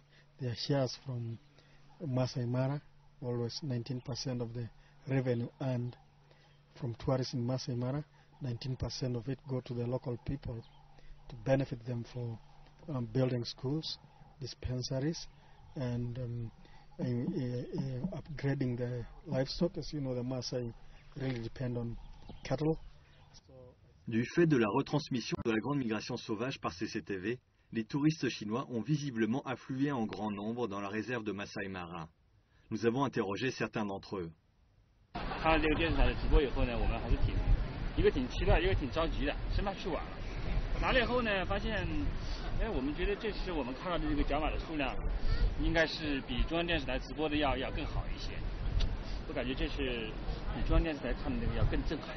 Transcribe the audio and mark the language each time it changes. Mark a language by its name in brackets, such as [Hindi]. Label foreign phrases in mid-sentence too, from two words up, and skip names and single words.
[English] Their shares from Masai Mara, always 19% of the revenue earned from tourism in Masai Mara, 19% of it go to the local people to benefit them for building schools, dispensaries, and upgrading the livestock. As you know, the Maasai really depend on cattle. [French] Du fait de la retransmission de la grande migration sauvage par CCTV, les touristes chinois ont visiblement afflué en grand nombre dans la réserve de Masai Mara. Nous avons interrogé certains d'entre eux. [Chinese] 看了这个电视台的直播以后呢，我们还是一个挺期待，一个挺着急的，生怕去晚了。来了以后呢，发现，我们觉得这次我们看到的这个角马的数量，应该是比中央电视台直播的要更好一些。我感觉这次比中央电视台看的那个要更震撼。